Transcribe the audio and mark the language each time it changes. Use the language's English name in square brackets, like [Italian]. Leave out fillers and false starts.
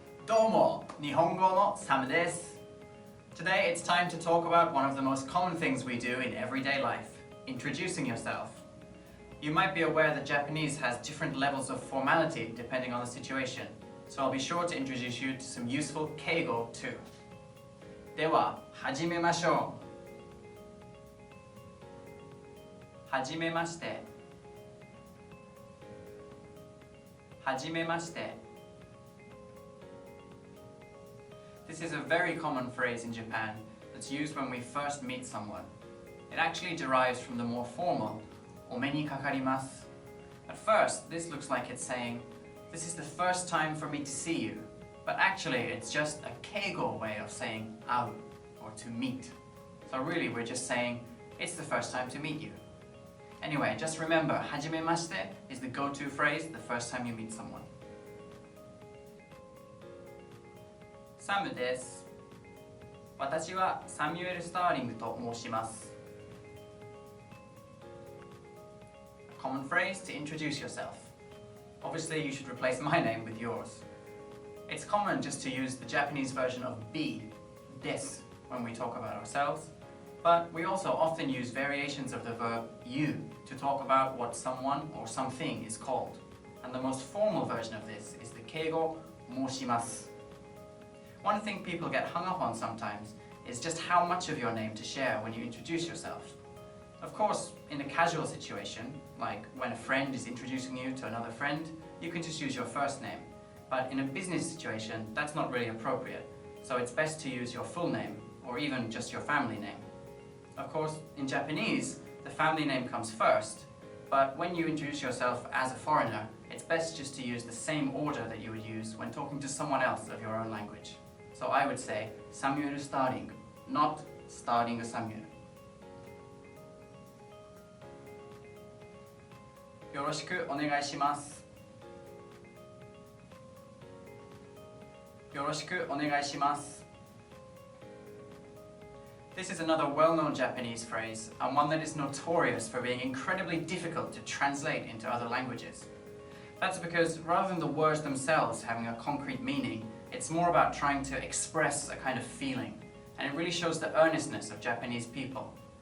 [Japanese] どうも、日本語のサムです。 [English] Today it's time to talk about one of the most common things we do in everyday life, introducing yourself. You might be aware that Japanese has different levels of formality depending on the situation, so I'll be sure to introduce you to some useful keigo too. [Japanese] では、始めましょう。はじめまして。はじめまして。 [English] This is a very common phrase in Japan that's used when we first meet someone. It actually derives from the more formal [Japanese] お目にかかります. [English] At first, this looks like it's saying, this is the first time for me to see you, but actually it's just a keigo way of saying 会う or to meet. So really we're just saying, it's the first time to meet you. Anyway, just remember, [Japanese] はじめまして [English] is the go-to phrase the first time you meet someone. [Japanese] サムです。私はサミュエル・スターリングと申します。 [English] A common phrase to introduce yourself. Obviously, you should replace my name with yours. It's common just to use the Japanese version of be, des, when we talk about ourselves, but we also often use variations of the verb you to talk about what someone or something is called. And the most formal version of this is the keigo 申します. One thing people get hung up on sometimes is just how much of your name to share when you introduce yourself. Of course, in a casual situation, like when a friend is introducing you to another friend, you can just use your first name. But in a business situation, that's not really appropriate, so it's best to use your full name, or even just your family name. Of course, in Japanese, the family name comes first, but when you introduce yourself as a foreigner, it's best just to use the same order that you would use when talking to someone else of your own language. So I would say Samuel Starling, not Starling Samuel. [Japanese] よろしくお願いします。よろしくお願いします。 [English] This is another well-known Japanese phrase, and one that is notorious for being incredibly difficult to translate into other languages. That's because rather than the words themselves having a concrete meaning, it's more about trying to express a kind of feeling, and it really shows the earnestness of Japanese people.